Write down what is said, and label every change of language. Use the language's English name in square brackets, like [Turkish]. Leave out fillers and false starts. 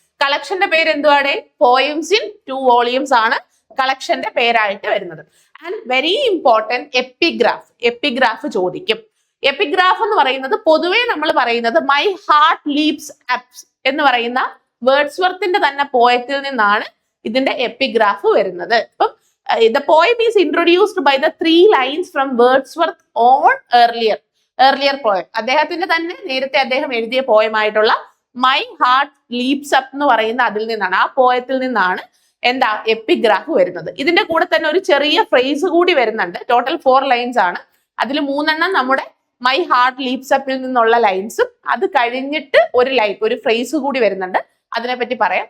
[Malayalam] കളക്ഷന്റെ പേര് എന്തുവാടെ? Poems in 2 volumes ആണ് കളക്ഷന്റെ പേരായിട്ട് വരുന്നത്. And very important epigraph. Epigraph ചോദിക്കും. എപ്പിഗ്രാഫ് എന്ന് പറയുന്നത് പൊതുവെ നമ്മൾ പറയുന്നത് മൈ ഹാർട്ട് ലീപ്സ് അപ്സ് എന്ന് പറയുന്ന വേർഡ്സ്വർത്തിന്റെ തന്നെ പോയത്തിൽ നിന്നാണ് ഇതിന്റെ എപ്പിഗ്രാഫ് വരുന്നത്. [English] ഇപ്പം the poem is introduced by the 3 lines from Wordsworth on earlier poem. [Malayalam] അദ്ദേഹത്തിന്റെ തന്നെ നേരത്തെ അദ്ദേഹം എഴുതിയ പോയം ആയിട്ടുള്ള മൈ ഹാർട്ട് ലീപ്സ് അപ്പ് എന്ന് പറയുന്ന അതിൽ നിന്നാണ്, ആ പോയത്തിൽ നിന്നാണ് എന്താ എപ്പിഗ്രാഫ് വരുന്നത്. ഇതിന്റെ കൂടെ തന്നെ ഒരു ചെറിയ ഫ്രേസ് കൂടി വരുന്നുണ്ട്. ടോട്ടൽ 4 ലൈൻസ് ആണ്. അതിൽ 3 നമ്മുടെ മൈ ഹാർട്ട് ലീപ്സ് അപ്പിൽ നിന്നുള്ള ലൈൻസും അത് കഴിഞ്ഞിട്ട് ഒരു ലൈൻ, ഒരു ഫ്രേസ് കൂടി വരുന്നുണ്ട്. അതിനെപ്പറ്റി പറയാം.